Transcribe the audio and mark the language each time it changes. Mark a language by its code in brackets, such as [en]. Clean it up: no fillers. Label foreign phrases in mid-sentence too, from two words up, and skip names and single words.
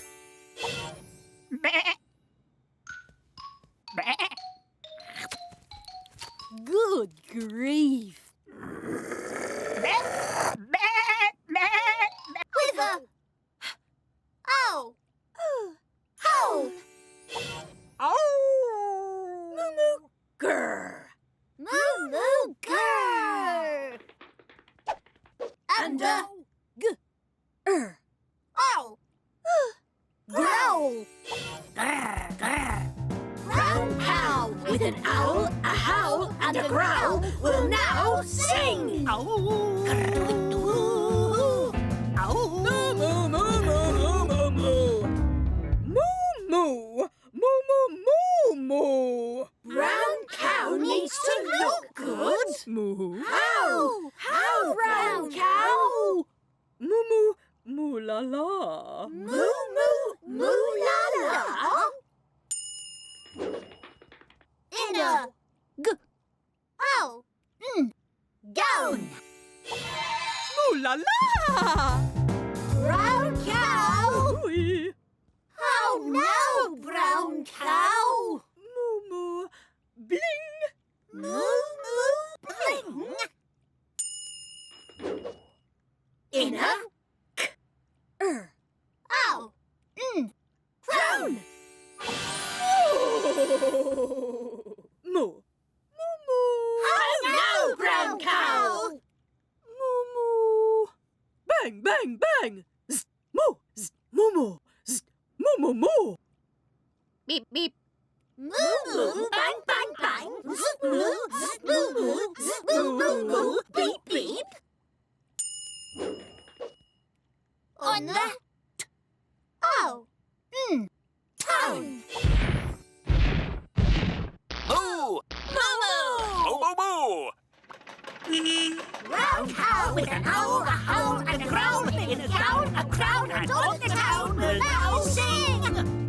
[en] Meh. Meh. Good grief. Meh. Meh. Meh. With a ow. Howl. Oh! Moo-moo. Grr. Moo-moo. Grr. And a ow. Growl. Grr, grr. Brown cow with an owl, a howl, and a growl will now sing. Ow! Ow! Moo moo moo moo moo moo moo moo moo moo. Brown cow needs to look good. Moo. How? How, brown cow? Moo moo moo la la. Moo moo moo la la. In a ow gown. Moo la la. Brown cow. How cow. Moo moo. Bling. Moo moo bling. Inner. Ow. Crown. Moo. Moo moo. Oh no, brown cow. Moo moo. Bang bang bang. Zzz, moo. Zzz, moo moo. Zzz, moo moo moo. Beep beep. Moo moo bang bang bang. Zzz, moo zzz, moo moo zzz, moo moo moo beep beep. On the town. Moo! Moo Moo moo! Brown cow with an owl, a howl, and a growl, in a gown, a crown, and on the town will now sing.